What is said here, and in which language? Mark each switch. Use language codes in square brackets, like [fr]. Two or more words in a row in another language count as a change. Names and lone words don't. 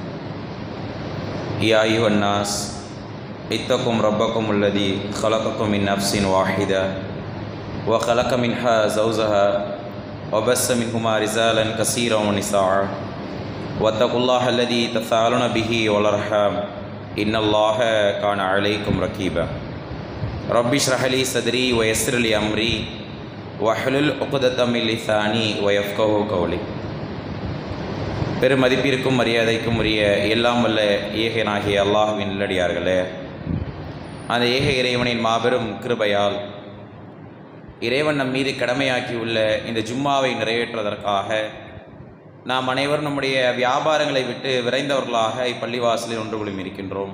[ar] يا أيها الناس اتقوا ربكم الذي خلقكم من نفس واحدة وخلق منها زوجها وبث منهما رجالا كثيرا ونساء واتقوا الله الذي تساءلون به والأرحام إن الله كان عليكم رقيبا رب اشرح لي صدري ويسر لي أمري واحلل عقدة من لساني ويفقهوا قولي. [ta] பெருமதிப்பிற்கும் மரியாதைக்கும் உரிய எல்லாம் வல்ல ஏகனாகிய அல்லாஹ்வின் நல்லடியார்களே, அந்த ஏக இறைவனின் மாபெரும் கிருபையால் இறைவன் நம் மீது கடமையாக்கியுள்ள இந்த ஜும்மாவை நிறைவேற்றுவதற்காக நாம் அனைவரும் நம்முடைய வியாபாரங்களை விட்டு விரைந்தவர்களாக இப்பள்ளிவாசலில் ஒன்று குழுமி இருக்கின்றோம்.